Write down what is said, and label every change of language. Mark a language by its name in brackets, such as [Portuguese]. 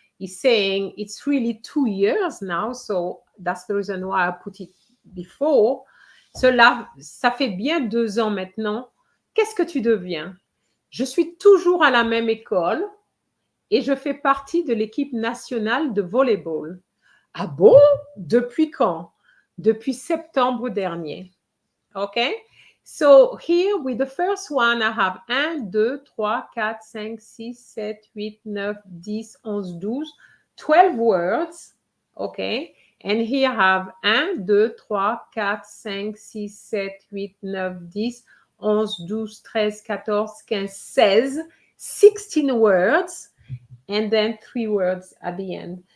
[English] is saying it's really 2 years now, so that's the reason why I put it before. [French] Cela, ça fait bien 2 ans maintenant. Qu'est-ce que tu deviens? Je suis toujours à la même école et je fais partie de l'équipe nationale de volleyball. Ah bon? Depuis quand? Depuis septembre dernier. [English] Okay? So here with the first one, I have 1, 2, 3, 4, 5, 6, 7, 8, 9, 10, 11, 12, 12 words. Okay? And here I have 1, 2, 3, 4, 5, 6, 7, 8, 9, 10, 11, 12, 13, 14, 15, 16, 16 words, and then 3 words at the end.